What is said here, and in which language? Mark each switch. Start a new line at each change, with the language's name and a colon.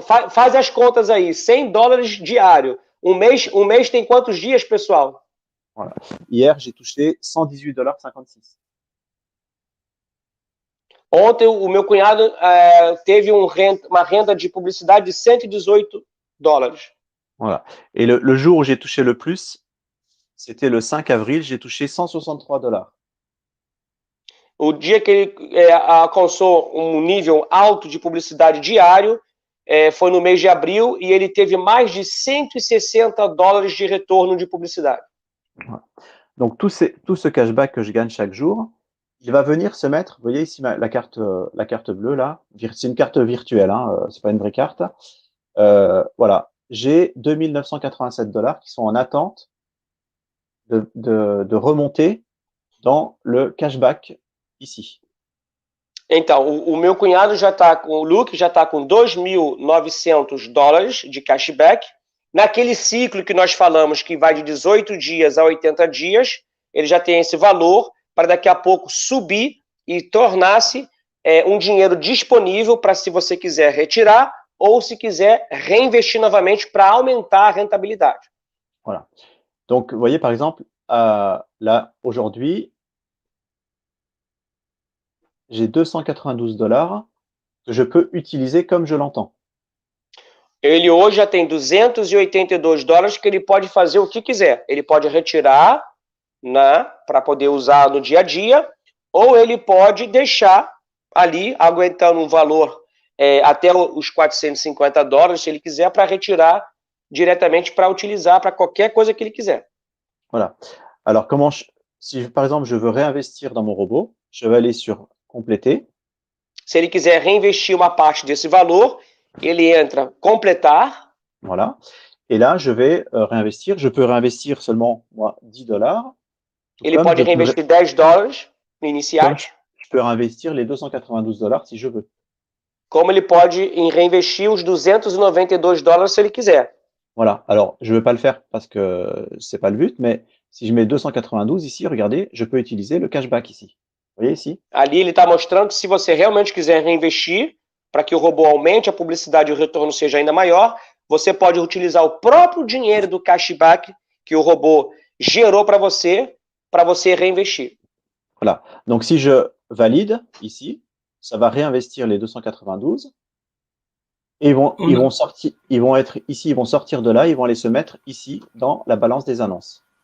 Portuguese: Faz as contas aí, 100 dólares diário. Um mês tem quantos dias, pessoal?
French: Voilà. Hier, j'ai touché 118,56 $.
Portuguese: Ontem, o meu cunhado teve uma renda de publicidade de 118 dólares.
French: Voilà. Et le jour où j'ai touché le plus, c'était le 5 avril, j'ai touché 163 $.
Portuguese: O dia que ele alcançou um nível alto de publicidade diário foi no mês de abril e ele teve mais de 160 dólares de retorno de publicidade.
French: Voilà. Donc, tout ce cashback que je gagne chaque jour, il va venir se mettre, vous voyez ici la carte bleue là, c'est une carte virtuelle, hein, c'est pas une vraie carte. Voilà, j'ai 2.987 $ qui sont en attente de remonter dans le cashback ici.
Portuguese: Então, o meu cunhado o Luke já está com 2.900 dólares de cashback. Naquele ciclo que nós falamos, que vai de 18 dias a 80 dias, ele já tem esse valor para daqui a pouco subir e tornar-se um dinheiro disponível para, se você quiser retirar ou se quiser reinvestir novamente para aumentar a rentabilidade.
French: Voilà. Donc, vous voyez, par exemple, là, aujourd'hui, j'ai 292 $ que je peux utiliser comme je l'entends.
Portuguese: Ele hoje já tem 282 dólares que ele pode fazer o que quiser. Ele pode retirar, né, para poder usar no dia a dia, ou ele pode deixar ali, aguentando um valor até os 450 dólares, se ele quiser, para retirar diretamente para utilizar para qualquer coisa que ele quiser.
French: Voilà. Alors, si par exemple je veux réinvestir dans mon robot, je vais aller sur compléter.
Portuguese: Se ele quiser reinvestir uma parte desse valor, ele entra completar.
French: Voilà. Et là, je vais réinvestir. Je peux réinvestir seulement, moi, 10 $.
Portuguese: Ele pode reinvestir 10 dólares iniciais.
French: Je peux réinvestir les 292 $ si je veux.
Portuguese: Como ele pode reinvestir os 292 dólares se ele quiser.
French: Voilà. Alors, je ne vais pas le faire parce que ce n'est pas le but, mais si je mets 292 ici, regardez, je peux utiliser le cashback ici. Vous voyez ici?
Portuguese: Ali ele está mostrando que se você realmente quiser reinvestir, para que o robô aumente a publicidade e o retorno seja ainda maior, você pode utilizar o próprio dinheiro do cashback que o robô gerou para você reinvestir.
French: Voilà. Donc, si je valide ici, ça va réinvestir les 292. Et ils vont être ici, ils vont sortir de là, ils vont aller se mettre ici dans la balance des annonces.